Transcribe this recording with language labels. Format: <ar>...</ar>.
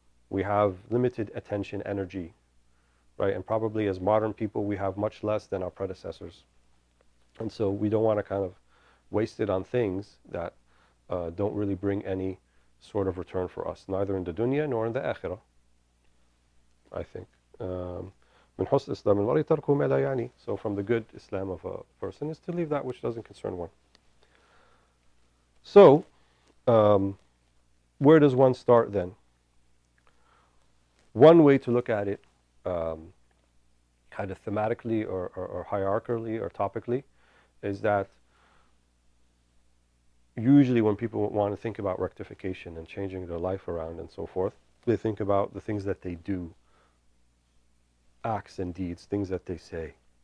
<en>We have limited attention energy, right? And probably as modern people, we have much less than our predecessors. And so we don't want to kind of waste it on things that don't really bring any sort of return for us, neither in the dunya nor in the akhirah, I think.</en> <ar>من حسن إسلام المرء تركه ما لا يعني.</ar> <en>So from the good Islam of a person is to leave that which doesn't concern one. So, where does one start then? One way to look at it, kind of thematically or hierarchically or topically, is that usually when people want to think about rectification and changing their life around and so forth, they think about the things that they do, acts and deeds, things that they say.</en>